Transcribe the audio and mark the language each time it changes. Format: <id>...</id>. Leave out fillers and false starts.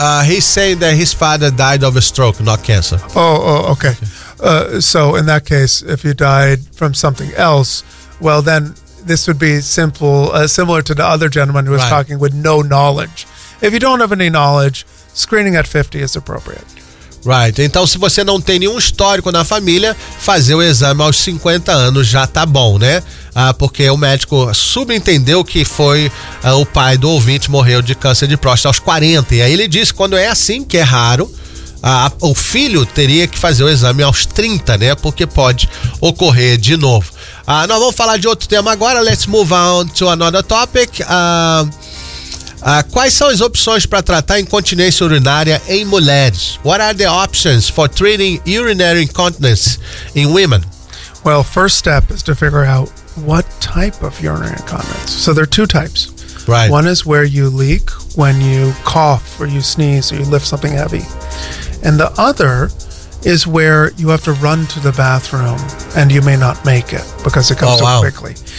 <en>He's saying that his father died of a stroke, not cancer. Oh, okay. So in that case, if you died from something else, well, then this would be simple, similar to the other gentleman who was right talking with no knowledge. If you don't have any knowledge, screening at 50 is appropriate. Right.</en> <pt>Então, se você não tem nenhum histórico na família, fazer o exame aos 50 anos já tá bom, né? Porque o médico subentendeu que foi o pai do ouvinte morreu de câncer de próstata aos 40. E aí ele disse, quando é assim, que é raro, o filho teria que fazer o exame aos 30, né? Porque pode ocorrer de novo. Nós vamos falar de outro tema agora.</pt> <en>Let's move on to another topic.</en> <pt>Quais são as opções para tratar incontinência urinária em mulheres?</pt> <en>What are the options for treating urinary incontinence in women? Well, first step is to figure out what type of urinary incontinence. So there are two types. Right. One is where you leak when you cough or you sneeze or you lift something heavy. And the other is where you have to run to the bathroom and you may not make it because it comes so quickly.</en>